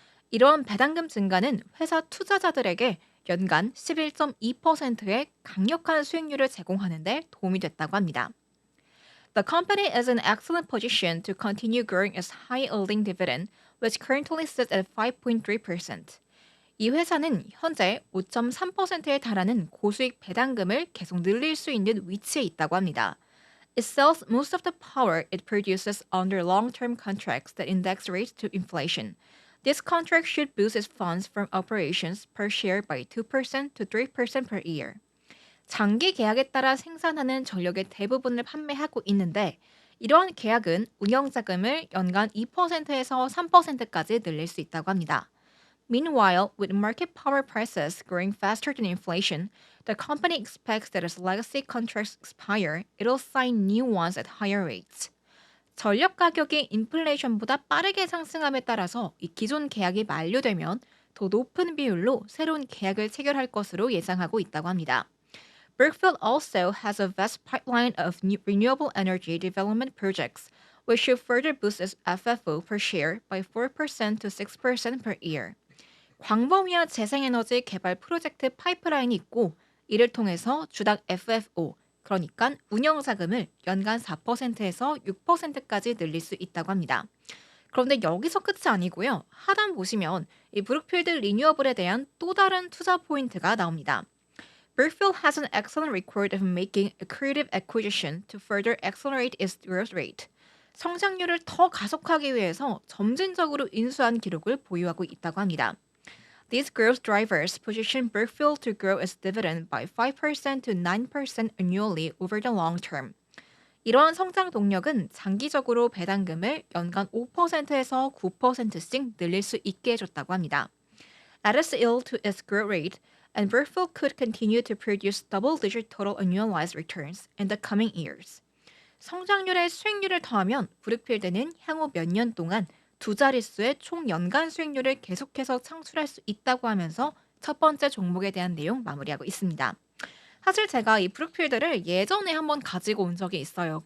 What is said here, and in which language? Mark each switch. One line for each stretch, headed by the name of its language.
Korean: 이러한 배당금 증가는 회사 투자자들에게 연간 11.2%의 강력한 수익률을 제공하는 데 도움이 됐다고 합니다.
English: The company is in excellent position to continue growing its high-yielding dividend, which currently sits at 5.3%.
Korean: 이 회사는 현재 5.3%에 달하는 고수익 배당금을 계속 늘릴 수 있는 위치에 있다고 합니다.
English: It sells most of the power it produces under long-term contracts that index rates to inflation. This contract should boost its funds from operations per share by 2% to 3% per year.
Korean: 장기 계약에 따라 생산하는 전력의 대부분을 판매하고 있는데 이러한 계약은 운영 자금을 연간 2%에서 3%까지 늘릴 수 있다고 합니다.
English: Meanwhile, with market power prices growing faster than inflation, the company expects that as legacy contracts expire, it'll sign new ones at higher rates.
Korean: 전력 가격이 인플레이션보다 빠르게 상승함에 따라서 이 기존 계약이 만료되면 더 높은 비율로 새로운 계약을 체결할 것으로 예상하고 있다고 합니다.
English: Brookfield also has a vast pipeline of new renewable energy development projects, which should further boost its FFO per share by 4% to 6% per year.
Korean: 광범위한 재생에너지 개발 프로젝트 파이프라인이 있고 이를 통해서 주당 FFO, 그러니까 운영 자금을 연간 4%에서 6%까지 늘릴 수 있다고 합니다. 그런데 여기서 끝이 아니고요. 하단 보시면 이 브룩필드 리뉴어블에 대한 또 다른 투자 포인트가 나옵니다.
English: Brookfield has an excellent record of making accretive acquisition to further accelerate its growth rate.
Korean: 성장률을 더 가속하기 위해서 점진적으로 인수한 기록을 보유하고 있다고 합니다.
English: These growth drivers position Brookfield to grow its dividend by 5% to 9% annually over the long term.
Korean: 이러한 성장 동력은 장기적으로 배당금을 연간 5%에서 9%씩 늘릴 수 있게 해줬다고 합니다.
English: That is ill to its growth rate, and Brookfield could continue to produce double-digit total annualized returns in the coming years.
Korean: 성장률에 수익률을 더하면 브룩필드는 향후 몇 년 동안 두 자릿수의 총 연간 수익률을 계속해서 창출할 수 있다고 하면서 첫 번째 종목에 대한 내용 마무리하고 있습니다. 사실 제가 이 브룩필드를 예전에 한번 가지고 온 적이 있어요.